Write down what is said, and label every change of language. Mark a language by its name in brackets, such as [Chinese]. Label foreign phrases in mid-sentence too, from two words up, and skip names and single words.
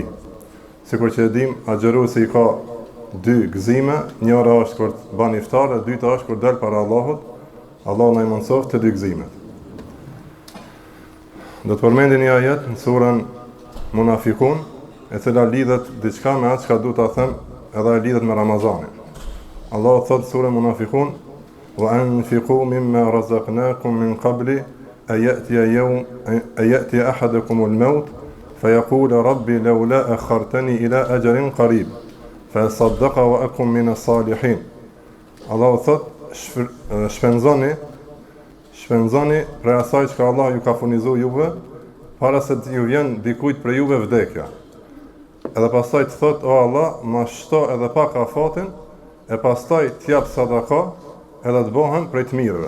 [Albanian] Sikur që e dim, agjeruesi i ka dy gëzime, njëra është kur të ban iftar, e dyta është kur del para Allahut. Allah na i mundësoft të dy gëzimet. Do të përmendin një ajet në surën Munafikun, e cila lidhet diçka me atë çka du ta them, edhe lidhet me Ramazanin. Allah thot surën Munafikun: [Arabic] "وأنفقوا مما رزقناكم من قبل أن يأتي أحدكم الموت فيقول رب لولا أخرتني إلى أجل قريب فأصدق وأكن من الصالحين." [Albanian] Allah thot shpenzoni për asaj që Allah ju ka furnizu juve, para se të ju vjen dikujt për juve vdekja. Edhe pastaj të thot, o Allah, ma shto edhe pak afatin, e pastaj t'jap sadaka, edhe të bohen prej të mirëve.